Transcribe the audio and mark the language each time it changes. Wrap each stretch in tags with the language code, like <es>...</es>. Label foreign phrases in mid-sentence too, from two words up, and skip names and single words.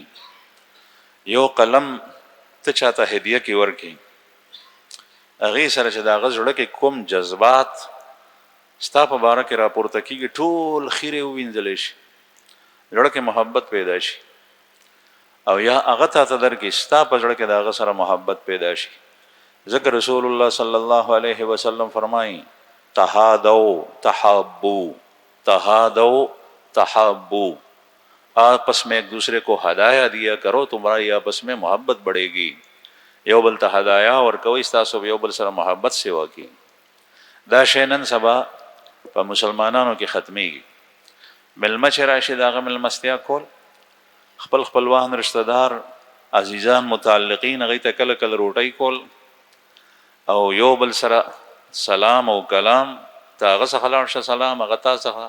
<ps>یو قلم ته چاته هدیه کې ورکړي هغې سره چې د هغه زړه کې کوم جذبات ستا په باره کې راپورته کېږي ټول خیرې ووینځلی شي، زړه کې محبت پیدا شي، او یا هغه تا ته درکړي ستا په زړه کې د هغه سره محبت پیدا شي.</ps> <ur>ځکه رسول الله</ur> <ar>صلی الله علیه وسلم</ar> <ur>فرمایي</ur> <ar>تحادو تحابو تحادو تحابو،</ar> <ur>آپس میں ایک دوسرے کو ہدایہ دیا کرو تمہاری آپس میں محبت بڑھے گی.</ur> <ps>یو بل ته هدایا ورکوئ ستاسو یو بل سره محبت سیوا کی. دا شی نن سبا په مسلمانانو کې ختمیږي. مېلمه چې راشي د هغه مېلمستیا کول، خپل خپلوان رشته دار عزیزان متعلقین هغوی ته کله کله روټۍ کول او یو بل سره سلام او کلام، ته هغه څخه لاړ شه سلام هغه تا څخه.</ps>